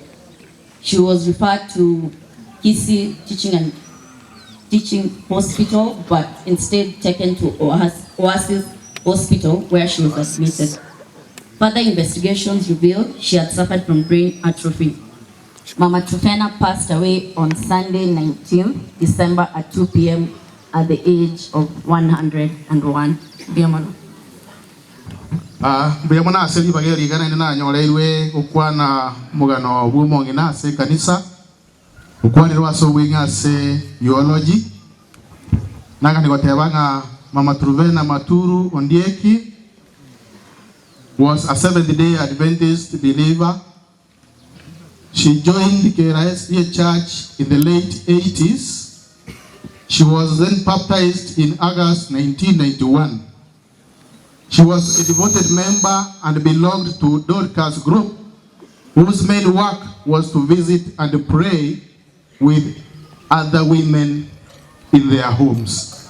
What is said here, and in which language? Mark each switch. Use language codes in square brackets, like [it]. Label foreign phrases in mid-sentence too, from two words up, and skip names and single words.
[en] She was referred to Kisi Teaching Hospital, but instead taken to Oasis Hospital where she was admitted. Further investigations revealed she had suffered from brain atrophy. Mama Trufena passed away on Sunday 19th December at 2 p.m. at the age of 101. [guz] Biamano. Biamana aseli bageri gana nina nyolewe ukwana mugano bumongi na se kanisa ukwani rwaso winga se eulogy nanga nikotebanga Mama Trufena Maturu Ondieki [en] was a Seventh-day Adventist believer. She joined KRSDA Church in the late 80s. She was then baptized in August 1991. She was a devoted member and belonged to Dorcas group, whose main work was to visit and pray with other women in their homes.